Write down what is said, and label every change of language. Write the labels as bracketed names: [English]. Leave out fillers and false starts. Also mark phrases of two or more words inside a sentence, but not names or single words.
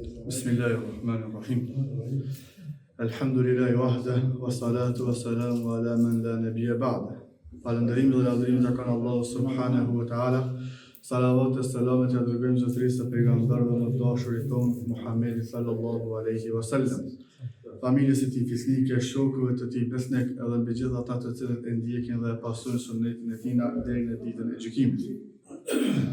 [Arabic] بسم الله الرحمن الرحيم. الحمد لله وحده، والصلاة والسلام على من لا نبي بعده. [Albanian] Falënderim dhe lavdërim të kanë Allahu [Arabic] سبحانه وتعالى. [Albanian] Salavat e selamet e dërgojmë zotërisë të pejgamberëve më të dashurit tonë, Muhammedi [Arabic] صلى الله عليه وسلم. [Albanian] Familjes e tij fisnike, shokëve të tij besnik, edhe mbi gjithë ata të cilët e ndjekin dhe e pasojnë sunetin e tij deri në ditën e gjykimit.